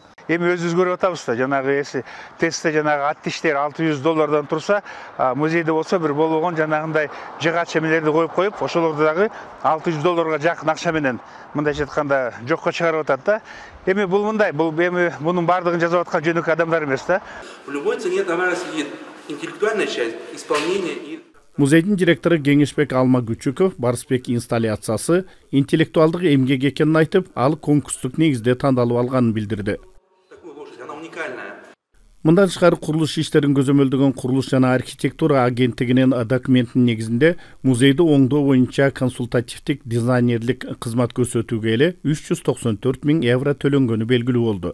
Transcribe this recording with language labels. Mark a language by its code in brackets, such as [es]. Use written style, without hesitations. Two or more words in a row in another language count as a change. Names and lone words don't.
[ky] Эми өзүбүз көрүп атабыз да, жанагы тестте жанагы ат тиштер $600 турса, музейде болсо бир болгон жанагындай жыгач эмелерди коюп, ошолорду дагы $600 жакын акча менен мындайча айтканда жокко чыгарып атат да. Эми бул мындай, бул эми мунун бардыгын жасап аткан жөнөкөй адамдар эмес да. [ru] В любой цене товара сидит интеллектуальная часть, исполнение и [ky] Музейдин директору Кеңешбек Алмагүчүков Барсбек инсталляциясы интеллектуалдык эмгек экенин айтып, ал конкурстук негизде тандалып алганын билдирди. Мындан тышкары курулуш иштерин көзөмөлдөгөн Курулуш жана архитектура агенттигинин документинин негизинде музейди оңдоо боюнча консультативдик дизайнерлик кызмат көрсөтүүгө эле €394 000 төлөнгөнү белгилүү болду.